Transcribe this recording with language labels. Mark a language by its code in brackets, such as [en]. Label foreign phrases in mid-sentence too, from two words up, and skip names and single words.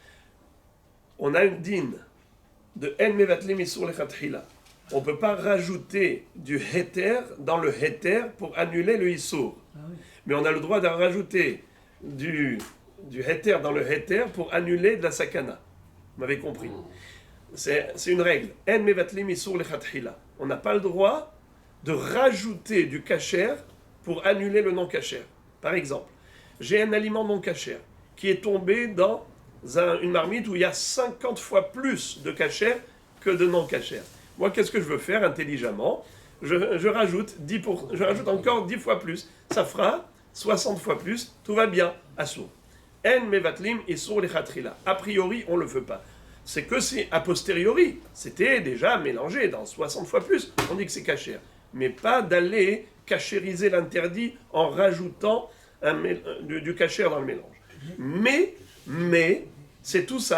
[fr] On a une dîne de [he] אין מבטלין איסור לכתחילה. [fr] on ne peut pas rajouter du héter dans le héter pour annuler le issour. Mais on a le droit de rajouter du héter dans le héter pour annuler de la sakana. Vous m'avez compris. C'est une règle. [he] אין מבטלין איסור לכתחילה. [fr] On n'a pas le droit de rajouter du kasher pour annuler le non kasher. Par exemple, j'ai un aliment non kasher qui est tombé dans une marmite où il y a 50 fois plus de kasher que de non kasher. Moi, qu'est-ce que je veux faire intelligemment ? je rajoute encore 10 fois plus. Ça fera 60 fois plus. Tout va bien. Assour. [he] אין מבטלין איסור לכתחילה. [fr] A priori, on ne le fait pas. C'est que c'est a posteriori. C'était déjà mélangé dans 60 fois plus. On dit que c'est kasher. Mais pas d'aller cachériser l'interdit en rajoutant du kasher dans le mélange. Mais, c'est tout ça.